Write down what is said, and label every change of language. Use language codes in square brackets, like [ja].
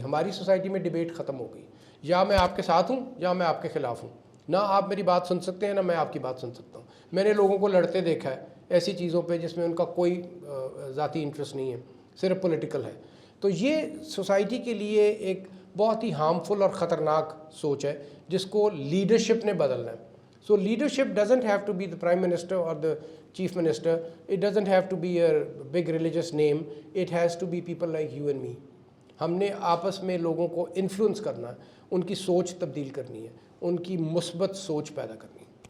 [ur] ہماری سوسائٹی میں ڈیبیٹ ختم ہو گئی, یا میں آپ کے ساتھ ہوں یا میں آپ کے خلاف ہوں, نہ آپ میری بات سن سکتے ہیں نہ میں آپ کی بات سن سکتا ہوں. میں نے لوگوں کو لڑتے دیکھا ہے ایسی چیزوں پہ جس میں ان کا کوئی ذاتی انٹرسٹ نہیں ہے, صرف پولیٹیکل ہے. تو یہ سوسائٹی کے لیے ایک بہت ہی ہارمفل اور خطرناک سوچ ہے جس کو لیڈرشپ نے بدلنا ہے. [en] So leadership doesn't have to be the prime minister or the chief minister. It doesn't have to be a big religious name. It has to be people like you and me. [ur] ہم نے آپس میں لوگوں کو influence کرنا ہے, ان کی سوچ تبدیل کرنی ہے, ان کی مثبت سوچ پیدا کرنی ہے.